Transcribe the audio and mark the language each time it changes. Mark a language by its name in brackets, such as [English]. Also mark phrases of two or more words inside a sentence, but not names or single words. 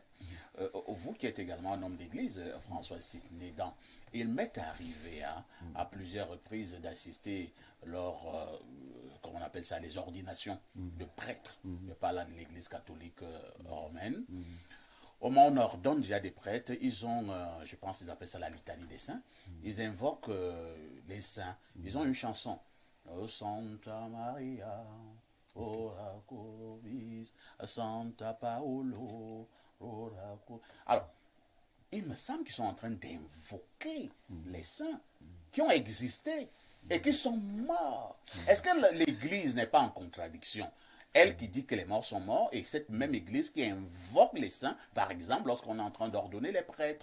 [French] Vous qui êtes également un homme d'église, François Sidney-Dan, il m'est arrivé à plusieurs reprises d'assister lors, comment on appelle ça, les ordinations de prêtres. Je parle de l'église catholique romaine. Au moment où on ordonne déjà des prêtres, ils ont, je pense qu'ils appellent ça la litanie des saints. Ils invoquent les saints. Ils ont une chanson. [Latin] Oh Santa Maria, ora pro nobis, Santa Paolo, ora pro... [French] Alors, il me semble qu'ils sont en train d'invoquer les saints qui ont existé et qui sont morts. Est-ce que l'Église n'est pas en contradiction? Elle qui dit que les morts sont morts, et cette même Église qui invoque les saints, par exemple, lorsqu'on est en train d'ordonner les prêtres.